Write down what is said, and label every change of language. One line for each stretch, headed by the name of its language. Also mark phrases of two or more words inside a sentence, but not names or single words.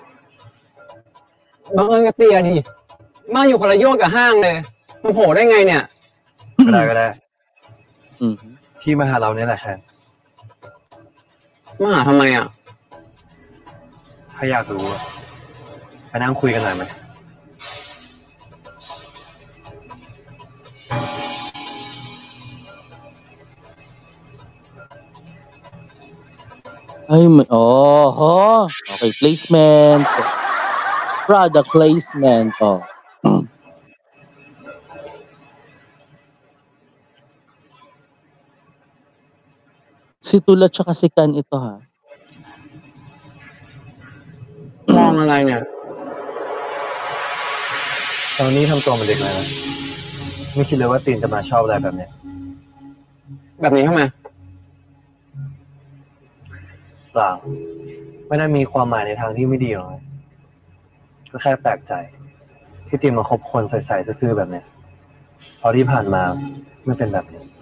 Thai: บังเอิญกับเตียดิบ้านอยู่คนละโยชน์กับห้างเลยมันโผล่ได้ไงเนี่ย ก็ได้พี่มาหาเราเนี่ยแหละแคน มาหาทำไมอ่ะ ถ้าอยากรู้ไปนั่งคุยกันหน่อยไหม
English: Ay, okay, placement. Product placement.
Filipino: Si Tula tsaka si Kan ito ha.
Thai: มองอะไรเนี่ย ก็ตอนนี้ทำตัวเหมือนเด็กเลยนะไม่คิดเลยว่าตีนจะมาชอบอะไรแบบเนี้ย แบบนี้ทำไม เปล่าไม่ได้มีความหมายในทางที่ไม่ดีหรอกก็แค่แปลกใจ ที่ตีนมาคบคนใส่ๆซื่อๆแบบเนี้ยเพราะที่ผ่านมาไม่เป็นแบบนี้